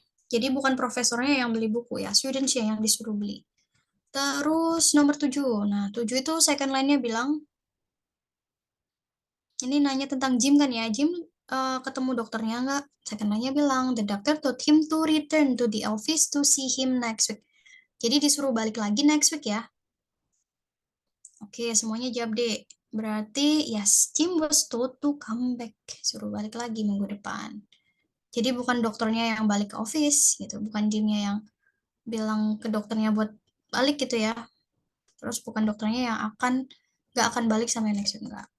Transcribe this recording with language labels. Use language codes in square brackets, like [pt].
[id] Jadi bukan profesornya yang beli buku ya. Students-nya yang disuruh beli. Terus nomor 7. Nah, 7 itu second line-nya bilang, ini nanya tentang Jim kan ya. Jim ketemu dokternya nggak? [en] Second line-nya bilang, the doctor told him to return to the office to see him next week. [id] Jadi disuruh balik lagi next week ya. Oke, semuanya jawab D. Berarti [en] yes, Jim was told to come back. [id] Suruh balik lagi minggu depan. Jadi bukan dokternya yang balik ke office gitu, bukan Jimnya yang bilang ke dokternya buat balik gitu ya. Terus bukan dokternya yang nggak akan balik sampai next week, enggak.